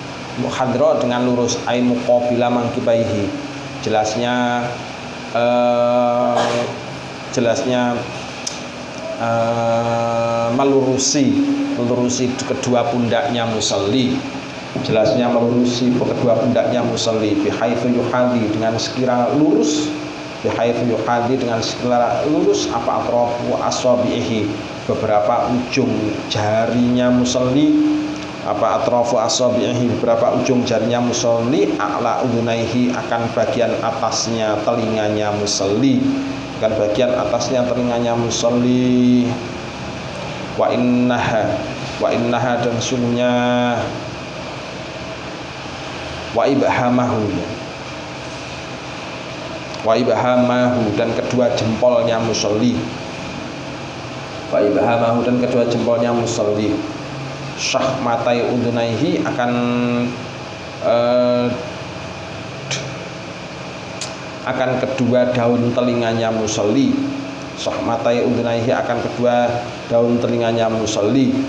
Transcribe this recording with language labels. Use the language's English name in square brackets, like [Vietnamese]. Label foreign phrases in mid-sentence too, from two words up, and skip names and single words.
[Arabic] أي مقابلا منكبيه, [Indonesian] jelasnya melurusi kedua pundaknya musalli, [Arabic] بحيث يحاذي [Indonesian] dengan sekira lurus, apa [Arabic] أطراف أصابعه [Indonesian] beberapa ujung jarinya musalli, [Arabic] أعلى أذنيه [Indonesian] akan bagian atasnya telinganya musalli, [Arabic] وإنها [Indonesian] dan sungguhnya [Arabic] وإبهامه [Indonesian] dan kedua jempolnya musalli, [Arabic] شحمتي أذنيه [Indonesian] akan kedua daun telinganya musalli, [Arabic] شحمتي أذنيه [Indonesian] akan kedua daun telinganya musalli,